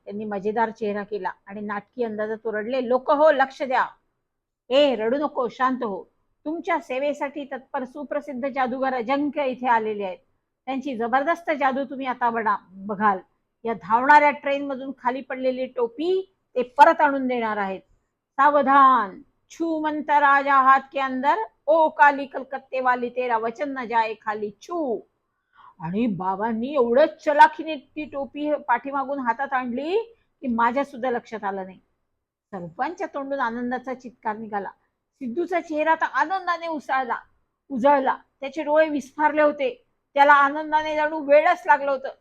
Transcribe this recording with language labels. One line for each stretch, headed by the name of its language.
Marathi: त्यांनी मजेदार चेहरा केला आणि नाटकी अंदाजात ओरडले, लोक हो लक्ष द्या. ए रडू नको, शांत हो. तुमच्या सेवेसाठी तत्पर सुप्रसिद्ध जादूगार अजिंक्य इथे आलेले आहेत. त्यांची जबरदस्त जादू तुम्ही आता बघाल. या धावणाऱ्या ट्रेन मधून खाली पडलेली टोपी ते परत आणून देणार आहेत.
Hindi: सावधान, छू मंतर राजा हात के अंदर, ओ काली कलकत्ते वाली तेरा वचन न जाए खाली छू.
Marathi: आणि बाबांनी एवढंच चलाखीने ती टोपी पाठीमागून हातात आणली की माझ्या सुद्धा लक्षात आलं नाही. सर्वांच्या तोंडून आनंदाचा चित्कार निघाला. सिद्धूचा चेहरा तर आनंदाने उजळला. त्याचे डोळे विस्फारले होते. त्याला आनंदाने जणू वेळच लागलं होतं.